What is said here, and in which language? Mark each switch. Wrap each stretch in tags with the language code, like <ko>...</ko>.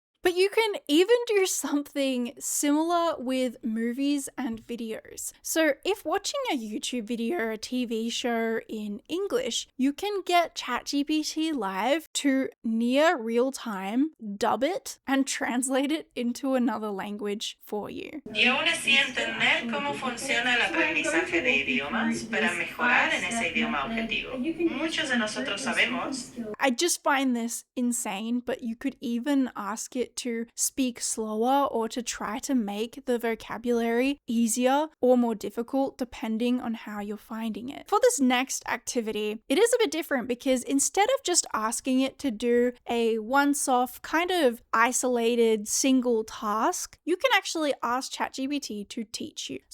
<en>But you can even do something similar with movies and videos. So if watching a YouTube video or a TV show in English, you can get ChatGPT Live to near real time, dub it, and translate it into another language for you.</en> <es>Y aún así entender cómo funciona el aprendizaje de idiomas para mejorar en ese idioma objetivo. Muchos de nosotros sabemos.</es> <en>I just find this insane, but you could even ask it to speak slower or to try to make the vocabulary easier or more difficult depending on how you're finding it. For this next activity, it is a bit different because instead of just asking it to do a once-off kind of isolated single task, you can actually ask ChatGPT to teach you.</en>